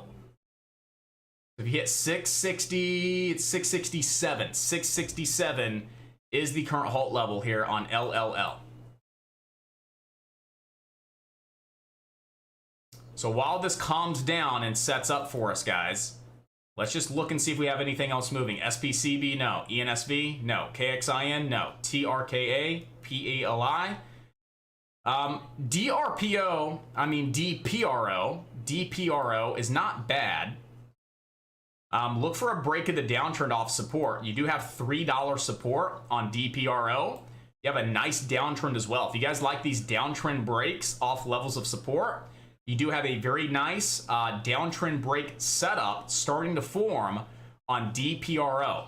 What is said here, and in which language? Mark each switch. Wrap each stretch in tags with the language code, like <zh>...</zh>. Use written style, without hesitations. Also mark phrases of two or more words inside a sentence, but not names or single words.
<en>If you hit 660, it's 667. 667 is the current halt level here on LLL. So while this calms down and sets up for us, guys, let's just look and see if we have anything else moving. SPCB, no. ENSV, no. KXIN, no. TRKA, PALI. DPRO is not bad. Look for a break of the downtrend off support. You do have $3 support on DPRO. You have a nice downtrend as well. If you guys like these downtrend breaks off levels of support, you do have a very nice downtrend break setup starting to form on DPRO.</en>